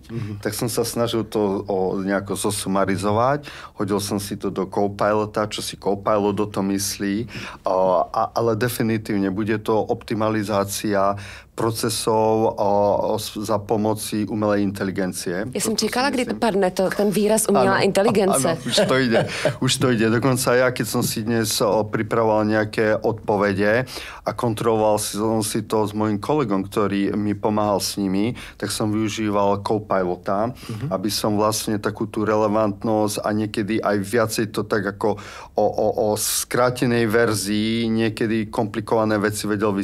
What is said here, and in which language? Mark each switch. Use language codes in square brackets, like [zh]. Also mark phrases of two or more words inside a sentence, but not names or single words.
[sk] Tak som sa snažil to nejako zosumarizovať, hodil som si to do Copilota, čo si Copilot do to myslí, ale definitívne bude to optimalizácia procesov za pomoci umelej inteligencie. [cs] Já jsem čekala, kdy to padne, ten výraz umělá inteligence. [sk] Áno, už to ide. Dokonca ja, keď som si dnes pripravoval nejaké odpovede a kontroloval som si to s mojím kolegom, ktorý mi pomáhal s nimi, tak som využíval Copilota, aby som vlastne takú tú relevantnosť a niekedy aj viacej to tak ako o skrátenej verzii niekedy komplikované veci vedel vysvetliť.